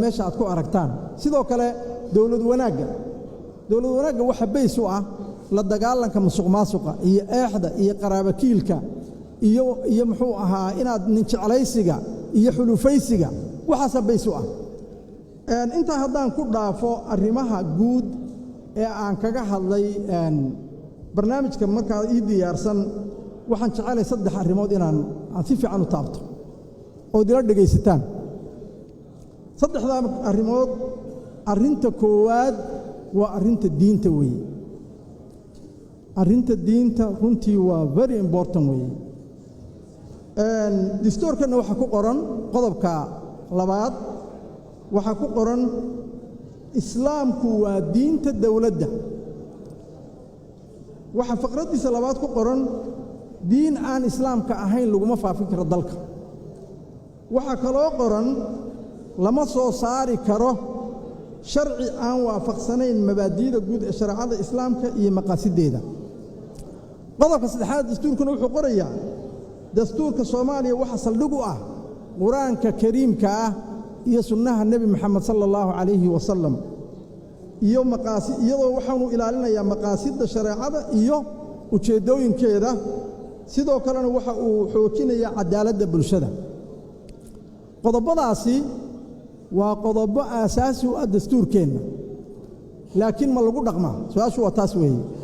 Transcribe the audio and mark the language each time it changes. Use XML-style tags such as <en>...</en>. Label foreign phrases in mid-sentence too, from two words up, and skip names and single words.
<so>meesha aad ku aragtaan sidoo kale dawlad wanaagga waxa bays u ah la dagaalanka musuqmaasuqa iyo eexda iyo qaraabakiilka iyo muxuu ahaa inaad nin jeclaysiga iyo xulufaysiga waxaasa bays u ah intaa haddaan ku dhaafo arrimaha guud ee aan kaga hadlay barnaamijka markaa ii diyaarsan waxaan jecelahay 3 arrimood inaan si fiican u taabto oo dila dhagaysataan 3 arrimood arrinta koowaad waa arrinta diinta weeye arrinta diinta runtii waa</so> <en>very important</en> <so>weeye dastuurkana waxa ku qoran qodobka 2 waxa ku qoran islaamku waa diinta dawladda waxa faqradiisa 2 ku qoran diin aan islaamka ahayn laguma faafin karo dalka waxa kaloo qoran lama soo saari karo sharci aan waafaqsanayn mabaadi'da guud ee shariicada islaamka iyo maqaasideeda qodobka 3 dastuurkuna wuxuu qorayaa dastuurka Soomaaliya waxa saldhig u ah quraanka kariimka ah iyo sunnaha nabi Muhammad</so> <ar>صلى الله عليه وسلم</ar> <so>iyo maqaasi iyadoo waxaanu ilaalinayaa maqaasidda shareecada iyo ujeedooyinkeeda sidoo kalena waxa uu xoojinayaa cadaaladda bulshada qodobadaasi waa qodobo aasaasi u ah dastuurkeenna laakiin ma lagu dhaqmaa su'aashu waa taas weeye</so>